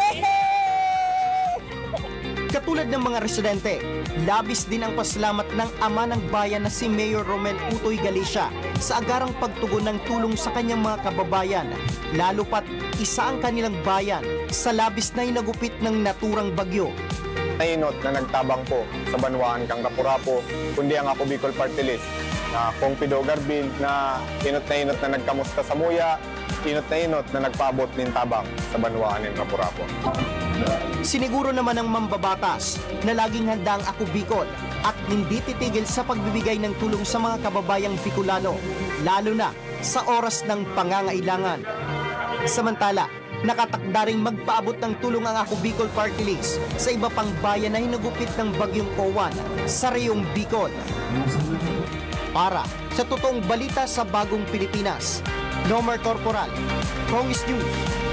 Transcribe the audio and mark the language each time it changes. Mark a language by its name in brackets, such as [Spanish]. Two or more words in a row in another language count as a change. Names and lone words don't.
[Filipino] Katulad ng mga residente, labis din ang pasalamat ng ama ng bayan na si Mayor Romel Utoy Galicia sa agarang pagtugon ng tulong sa kanyang mga kababayan, lalo pat isa ang kanilang bayan sa labis na hinagupit ng naturang bagyo. [Bikol] Inot na nagtabang po sa banwaan kang Rapu-Rapu, kundi ang Ako Bicol Party List na kung Pido Garbin na inot na nagkamusta sa muya, inot na nagpaabot ng tabang sa banwaan ng Rapu-Rapu. [Filipino] Siniguro naman ng mambabatas na laging handa ang Ako Bicol at hindi titigil sa pagbibigay ng tulong sa mga kababayang Bicolano, lalo na sa oras ng pangangailangan. Samantala, nakatakda ring magpaabot ng tulong ang Ako Bicol Party List sa iba pang bayan na hinagupit ng bagyong Uwan sa reyong Bicol. Para sa totoong balita sa Bagong Pilipinas, Nomer Corporal, Kongis News.